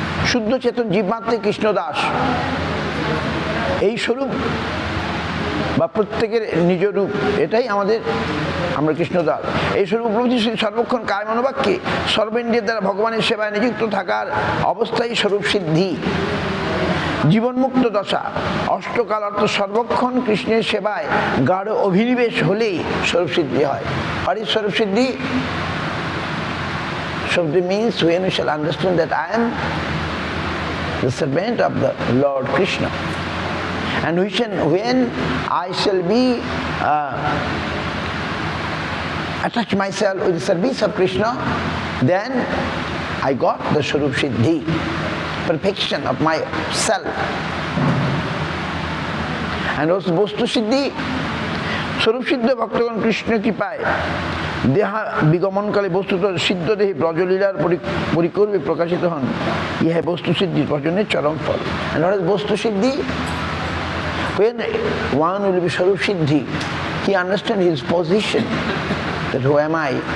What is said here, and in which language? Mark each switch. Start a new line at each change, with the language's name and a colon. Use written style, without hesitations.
Bangla: শুদ্ধ চেতন জীবমাত্রে কৃষ্ণদাস, এই স্বরূপ বা প্রত্যেকের নিজ রূপ, এটাই আমাদের, আমরা কৃষ্ণদাস। এই স্বরূপ উপলব্ধি সর্বক্ষণ কায় মনোবাক্যে সর্বেন্দ্রিয়ের দ্বারা ভগবানের সেবায় নিযুক্ত থাকার অবস্থায় স্বরূপ সিদ্ধি। জীবনমুক্ত দশা অষ্টকাল অর্থ সর্বক্ষণ কৃষ্ণের সেবায় গাঢ় অভিনিবেশ হলেই স্বরূপ সিদ্ধি হয়। আর এই স্বরূপ সিদ্ধি
English: Shabda means when we shall understand that I am the servant of the Lord Krishna, and when I shall be attach myself with the service of Krishna, then I got the Swarup Siddhi, perfection of myself. And also
Bangla: Bostu Siddhi, Swarup Siddha Bhaktagan Krishna Kripaয় দেহা বিগমনকালে বস্তুত সিদ্ধ দেহে ব্রজলীলার পরিকর্মে প্রকাশিত হন। ইহা বস্তু সিদ্ধির প্রয়োজনের চরম ফল।
English: And what is বস্তু সিদ্ধি? When one will be Swarup Siddhi, he understands his position, that who am I?